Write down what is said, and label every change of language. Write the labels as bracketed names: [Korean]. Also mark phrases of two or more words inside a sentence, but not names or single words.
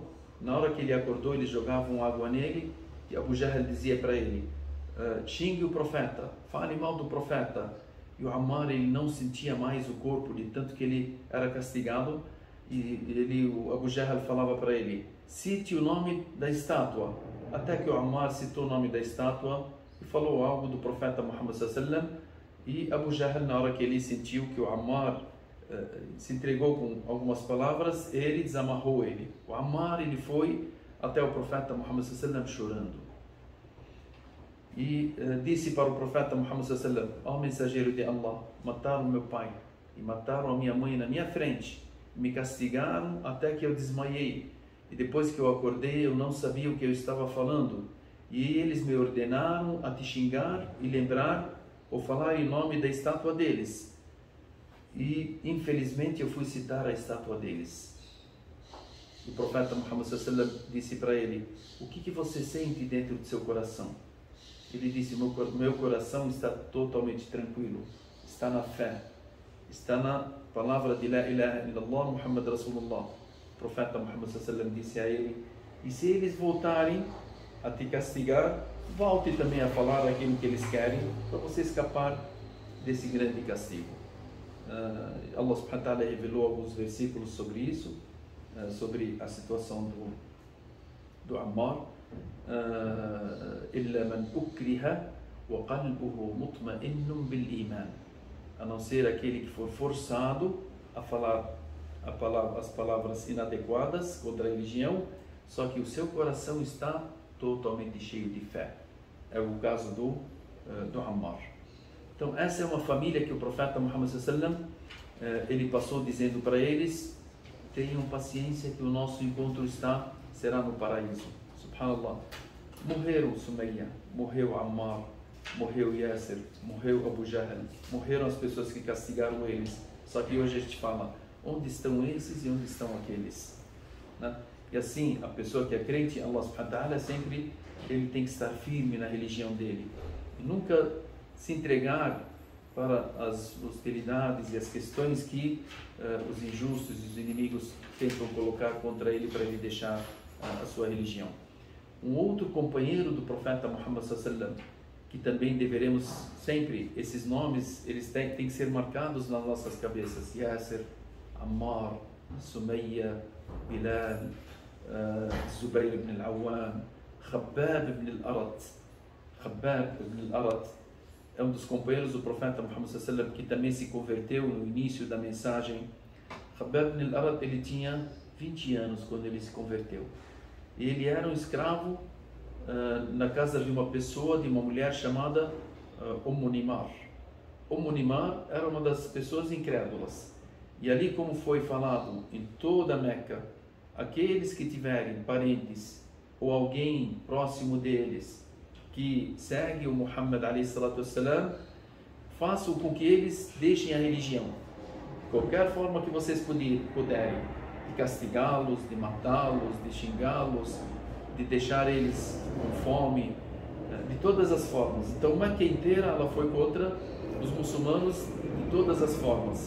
[Portuguese] Na hora que ele acordou, eles jogavam água nele e Abu Jahl dizia para ele: xingue o profeta, fale mal do profeta. E o Ammar, ele não sentia mais o corpo de tanto que ele era castigado. E o Abu Jahl falava para ele: cite o nome da estátua. Até que o Ammar citou o nome da estátua e falou algo do profeta Muhammad [Arabic] صلى الله عليه وسلم. [Portuguese] E Abu Jahl, na hora que ele sentiu que o Ammar se entregou com algumas palavras, ele desamarrou ele. O Ammar, ele foi até o profeta Muhammad [Arabic] صلى الله عليه وسلم [Portuguese] chorando. E disse para o profeta Muhammad [Arabic] صلى الله عليه وسلم: [Portuguese] ó mensageiro de Allah, mataram meu pai e mataram a minha mãe na minha frente. Me castigaram até que eu desmaiei. E depois que eu acordei, eu não sabia o que eu estava falando. E eles me ordenaram a te xingar e lembrar ou falar em nome da estátua deles. E infelizmente eu fui citar a estátua deles. O profeta Muhammad [Arabic] صلى الله عليه وسلم [Portuguese] disse para ele: o que você sente dentro do seu coração? Ele disse: meu coração está totalmente tranquilo, está na fé, está na palavra de [Arabic] لا إله إلا الله محمد رسول الله. [Portuguese] O profeta Muhammad [Arabic] صلى الله عليه وسلم [Portuguese] disse a ele: e se eles voltarem a te castigar, volte também a falar aquilo que eles querem, para você escapar desse grande castigo. Allah [Arabic] سبحانه وتعالى [Portuguese] revelou alguns versículos sobre isso, sobre a situação do Ammar. [Arabic] إلا من أكره وقلبه مطمئن بالإيمان, [Portuguese] a não ser aquele que for forçado a falar as palavras inadequadas contra a religião, só que o seu coração está totalmente cheio de fé. É o caso do Ammar. Então essa é uma família que o profeta Muhammad [Arabic] صلى الله عليه وسلم [Portuguese] ele passou dizendo para eles: tenham paciência que o nosso encontro será no paraíso. Subhanallah. Morreram Sumayya, morreu Ammar, morreu Yasir, morreu Abu Jahl, morreram as pessoas que castigaram eles. Só que hoje a gente fala: onde estão esses e onde estão aqueles? Né? E assim, a pessoa que é crente em Allah [Arabic] سبحانه وتعالى, [Portuguese] sempre ele tem que estar firme na religião dele e nunca se entregar para as hostilidades e as questões que os injustos e os inimigos tentam colocar contra ele para ele deixar a sua religião. Um outro companheiro do profeta Muhammad [Arabic] صلى الله عليه وسلم, [Portuguese] que também deveremos sempre, esses nomes, eles têm que ser marcados nas nossas cabeças: Yasir, Ammar, Sumayya, Bilal, Zubayr ibn al-Awwam, Khabbab ibn al-Arat. Khabbab ibn al-Arat é um dos companheiros do profeta Muhammad [Arabic] صلى الله عليه وسلم [Portuguese] que também se converteu no início da mensagem. Khabbab ibn al-Arat, ele tinha 20 anos quando ele se converteu. E ele era um escravo na casa de uma pessoa, de uma mulher chamada Nimar. Nimar era uma das pessoas incrédulas. E ali, como foi falado em toda a Meca, aqueles que tiverem parentes ou alguém próximo deles que segue o Muhammad [Arabic] عليه الصلاة والسلام, [Portuguese] façam com que eles deixem a religião. De qualquer forma que vocês puderem, de castigá-los, de matá-los, de xingá-los, de deixar eles com fome, de todas as formas. Então Meca inteira ela foi contra os muçulmanos de todas as formas.